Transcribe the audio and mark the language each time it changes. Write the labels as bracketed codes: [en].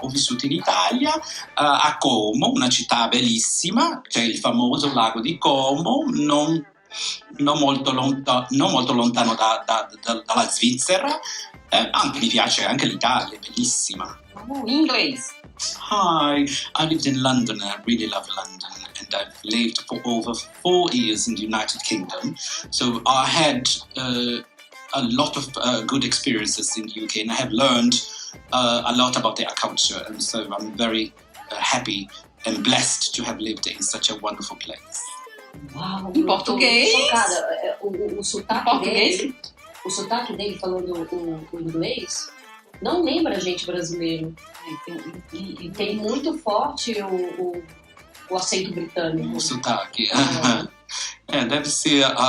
[it] Ho vissuto in Italia, a Como, una città bellissima, c'è il famoso lago di Como, non molto lontano dalla Svizzera. Anche mi piace anche l'Italia, è bellissima. [pt] Inglês. [en] Hi, I lived in London. I really love London, and I've lived for over 4 years in the United Kingdom. So I had a lot of good experiences in the UK, and I have learned a lot about their culture. And so I'm very happy and blessed to have lived in such a wonderful place. [pt] Uau, Em português? Chocada. O sotaque Português? dele, o sotaque dele falando o inglês, não lembra a gente brasileiro. E tem muito forte o acento britânico. O sotaque. Deve ser.